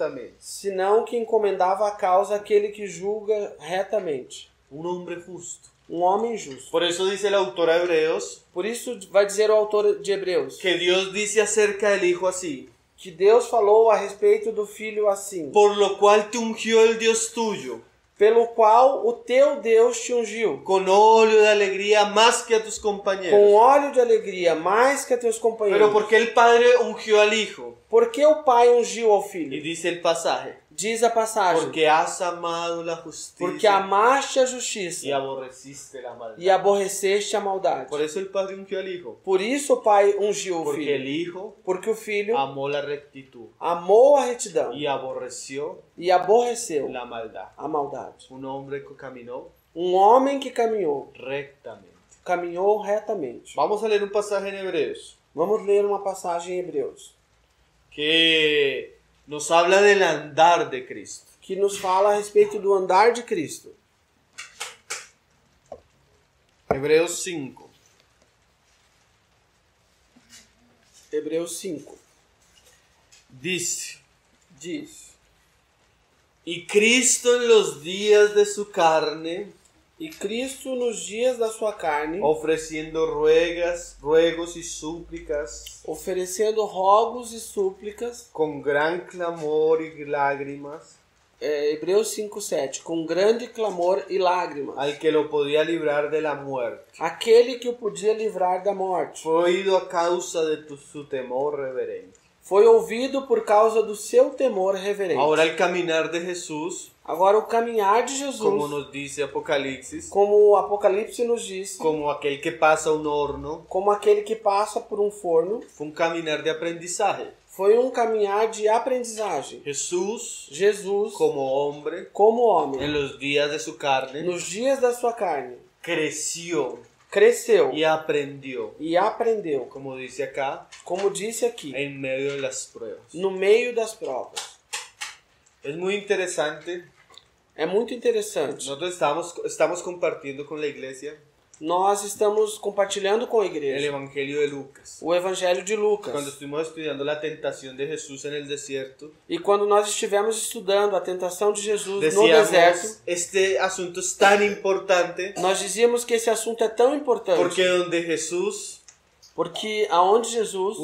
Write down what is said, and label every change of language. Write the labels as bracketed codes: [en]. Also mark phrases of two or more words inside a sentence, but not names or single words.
[pt] senão que encomendava a causa àquele que julga retamente. [es] un hombre justo. [pt] homem justo. [es] Por eso dice el autor a Hebreos [pt] Por isso vai dizer o autor de Hebreus [es] que Dios dice acerca del Hijo así: [pt] que Deus falou a respeito do filho assim, [es] por lo cual te ungió el Dios tuyo [pt] pelo qual o teu Deus te ungiu [es] con óleo de alegría más que a tus [pt] com [es] compañeros. [pt] óleo de alegria mais que a teus [es] Pero [pt] companheiros. [es] ¿por qué el Padre ungió al Hijo? [pt] Por que o pai ungiu ao [es] Y [pt] filho? [es] dice el pasaje: [pt] Diz a passagem, [es] porque has amado la [pt] porque [es] justicia [pt] amaste a [es] y [pt] justiça [es] aborreciste la maldad. [pt] e aborreceste a maldade. [es] Por eso el Padre ungió al Hijo, [pt] Por isso o pai ungiu o [es] porque el [pt] filho, [es] Hijo [pt] porque o filho [es] amó la rectitud [pt] amou a retidão [es] y aborreció [pt] e aborreceu [es] la maldad. [pt] a maldade. [es] Un hombre que caminó [pt] Homem que caminhou retamente. [es] Vamos a leer un pasaje en Hebreos [pt] Vamos ler uma passagem em Hebreus, [es] que nos habla del andar de Cristo. [pt] que nos fala a respeito do andar de Cristo. [es] Hebreos 5. [pt] Hebreus 5 [es] Dice: [pt] diz: [es] y Cristo en los días de su carne, [pt] E Cristo nos dias da sua carne, [es] ofreciendo ruegos y súplicas, [pt] oferecendo rogos e súplicas, [es] con gran clamor y lágrimas, [pt] Hebreus 5:7, com grande clamor e lágrimas, [es] al que lo podía librar de la muerte. [pt] aquele que o podia livrar da morte. [es] Fue oído a causa de su temor reverente. [pt] Foi ouvido por causa do seu temor reverente. [es] Ahora el caminar de Jesús, [pt] Agora o caminhar de Jesus, [es] como nos dice Apocalipsis, [pt] como o Apocalipse nos diz, [es] como aquel que pasa un horno, [pt] como aquele que passa por um forno, [es] fue un caminar de aprendizaje. [pt] foi um caminhar de aprendizagem. [es] Jesús, [pt] Jesus, [es] como hombre, [pt] como homem, [es] en los días de su carne, [pt] nos dias da sua carne, [es] creció [pt] cresceu [es] y aprendió, [pt] e aprendeu, [es] como dice acá, [pt] como disse aqui, [es] en medio de las pruebas. [pt] no meio das provas. [es] Es muy interesante. [pt] É muito interessante. [es] Nosotros estamos compartiendo con la iglesia [pt] Nós estamos compartilhando com a [es] el [pt] igreja [es] Evangelio de Lucas. [pt] o Evangelho de Lucas. [es] Cuando estuvimos estudiando la tentación de Jesús en el desierto, [pt] E quando nós estivemos estudando a tentação de Jesus no deserto, [es] decíamos, este asunto es tan importante [pt] nós dizíamos que esse assunto é tão importante [es] porque donde Jesús [pt] porque aonde Jesus,